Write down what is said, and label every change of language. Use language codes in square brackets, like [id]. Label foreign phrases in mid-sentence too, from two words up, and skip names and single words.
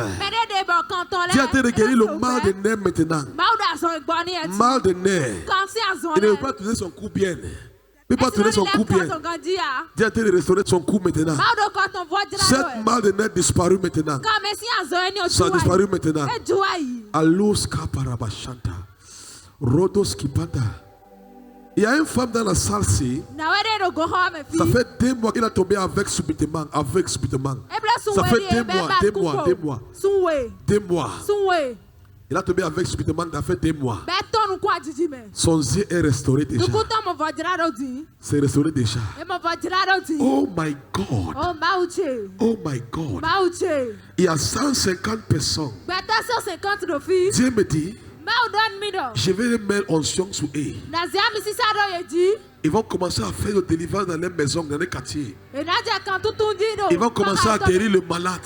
[fr] Dieu a été guéri le mal de nerfs maintenant. Mal de nerfs. Il ne peut pas tourner son cou bien. Il ne peut pas tourner son cou bien. Dieu a été restauré son cou maintenant. Cette mal de nerfs disparu maintenant. Ça a disparu maintenant. Allos kaparabashanta. Rodos kipata. Il y a une femme dans la salle-ci. Ça fait 2 mois qu'il a tombé avec subitement. Avec subitement. Ça fait 2 mois. 2 mois. 2 mois. 2 mois. Il a tombé avec subitement. Ça fait 2 mois. Son yeux est restauré déjà. C'est restauré déjà. [en] Oh my God. Oh my God. [fr] Il y a 150 personnes. Dieu me dit. Je vais les mettre en onction sur eux. Ils vont commencer à faire le délivrance dans les maisons, dans les quartiers. Ils vont commencer à guérir le malade.